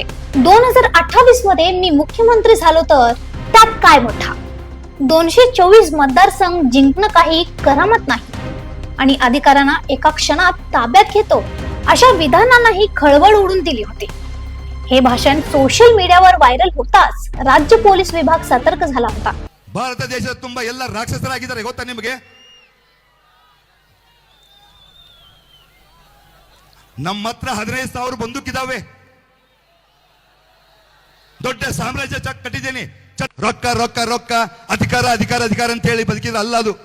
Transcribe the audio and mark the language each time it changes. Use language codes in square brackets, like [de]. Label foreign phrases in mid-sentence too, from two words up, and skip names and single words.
[mr] 2028 मध्ये मी मुख्यमंत्री झालो तर त्यात काय मोठा, 224 मतदारसंघ जिंकणं काही करामत नाही आणि अधिकाऱ्यांना एका क्षणात ताब्यात घेतो अशा विधानांनाही खळबळ उडून दिली होती. हे भाषण [en] social mediavar [mr] व्हायरल होताच राज्य पोलीस विभाग सतर्क झाला होता. [kn] ಭಾರತ ದೇಶದ ತುಂಬಾ ಎಲ್ಲ ರಾಕ್ಷಸರಾಗಿದ್ದಾರೆ ಗೊತ್ತಾ ನಿಮಗೆ? ನಮ್ಮ ಹತ್ರ 15,000 ಬಂದೂಕಿದಾವೆ, ದೊಡ್ಡ ಸಾಮ್ರಾಜ್ಯ ಕಟ್ಟಿದ್ದೇನೆ. ರೊಕ್ಕ ರೊಕ್ಕ ರೊಕ್ಕ, ಅಧಿಕಾರ ಅಧಿಕಾರ ಅಧಿಕಾರ ಅಂತ ಹೇಳಿ ಬದುಕಿದ ಅಲ್ಲ ಅದು.